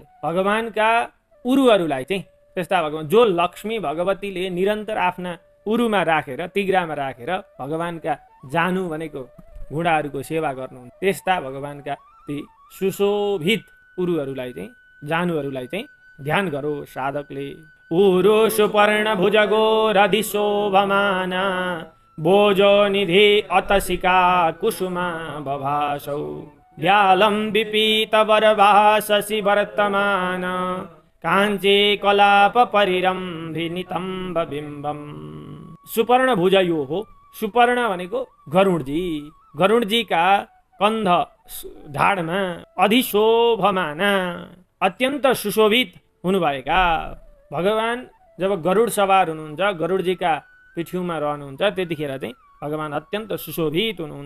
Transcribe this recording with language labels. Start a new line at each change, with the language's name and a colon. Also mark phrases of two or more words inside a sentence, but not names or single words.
Nepali: भगवानका उरुहरूलाई चाहिँ त्यस्ता भगवान जो लक्ष्मी भगवतीले निरन्तर आफ्ना उरुमा राखेर, तिग्रामा राखेर भगवानका जानु भनेको घुँडाहरूको सेवा गर्नुहुन्छ, त्यस्ता भगवानका ती सुशोभित उरुहरूलाई चाहिँ, जानुहरूलाई चाहिँ ध्यान गरोस् साधकले।
Sanskrit: उरु सुपर्ण भुजगो रधिशोभमाना बोजो निधि अतसिका कुसुमा बभासौ व्यालं विपीत वरभाससि वर्तमान काञ्चे कलाप परिरम्भिनितम्ब बिम्बम। सुपर्ण भुजयो
Nepali: हो, सुपर्ण भनेको गरुडजी, गरुडजीका कन्ध ढाडमा अधिशोभमाना अत्यन्त सुशोभित हुनुभएका भगवान जब गरुड सवार हुनुहुन्छ, गरुडजीका पिठ्यूमा रहनुहुन्छ, त्यतिखेर चाहिँ भगवान अत्यन्त सुशोभित हुनुहुन्छ।